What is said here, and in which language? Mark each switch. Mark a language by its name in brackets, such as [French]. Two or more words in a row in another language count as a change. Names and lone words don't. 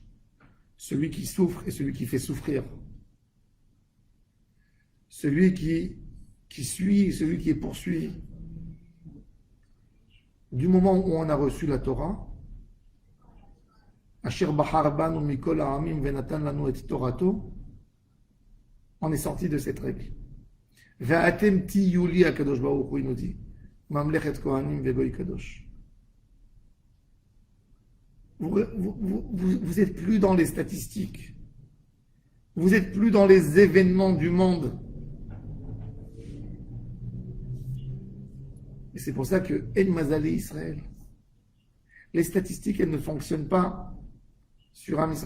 [French] Celui qui souffre et celui qui fait souffrir. Celui qui suit et celui qui est poursuivi. Du moment où on a reçu la Torah, on est sorti de cette règle. [Hebrew] ואתם תהיו לי הקדוש ברוך הוא, [French] il nous dit, [Hebrew] ממלכת כהנים וגוי קדוש. [French] Vous êtes plus dans les statistiques. Vous êtes plus dans les événements du monde. Et c'est pour ça que [Hebrew] אין מזל לישראל, [French] les statistiques, elles ne fonctionnent pas sur [Hebrew] עם ישראל.